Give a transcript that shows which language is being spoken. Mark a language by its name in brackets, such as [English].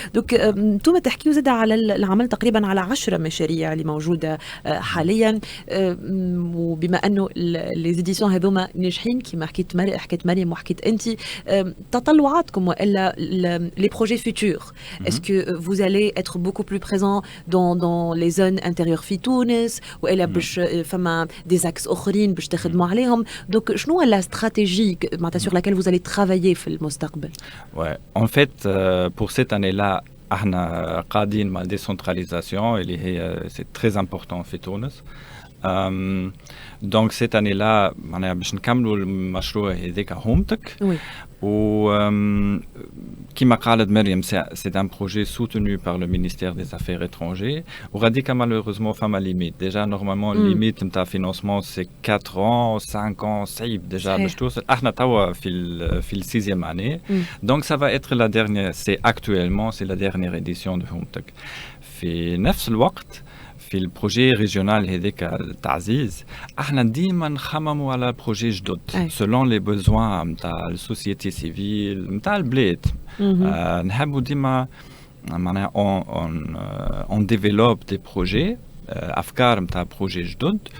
[Arabic] دونك انتم تحكيوا زاد على العمل تقريبا على 10 مشاريع اللي موجوده حاليا، وبما انه لي زيديسيون هذوما ناجحين كيما حكيت مريم وحكيت انت، تطلعاتكم والا لي بروجي فيتور، اسكو [French] vous allez être beaucoup plus présent dans les zones intérieures [Arabic] في تونس والا باش فما des axes اخرين باش تخدموا عليهم؟ دونك شنو لا استراتيجي معناتها [French] sur laquelle vous allez travailler [Arabic] في المستقبل؟ [French] Ouais, en fait pour cette année-là [Arabic] احنا قاعدين مع [French] décentralisation [Arabic] اللي هي [French] c'est très important في تونس. Donc cette année-là [Arabic] معناها باش نكملوا المشروع هذاك هومتك. و كما قالت مريم [French] c'est un projet soutenu par le ministère des Affaires étrangères. [Arabic] وغاديك malheureusement فما limite. [French] Déjà normalement limite نتاع financement c'est 4 ans 5 ans صعيب déjà [Arabic] باش توصل. احنا توا في ال [French] 6e année. Donc ça va être la dernière, c'est la dernière édition de هومتك. [Arabic] في نفس الوقت في البروجي ريجيونال هذاك التعزيز احنا ديما نخمموا على بروجي جدد سولون لي بوزوان نتاع السوسيتي سيفيل نتاع البلاد. نحبوا ديما معناها اون ديفلوب دي بروجي افكار نتاع بروجي جدد.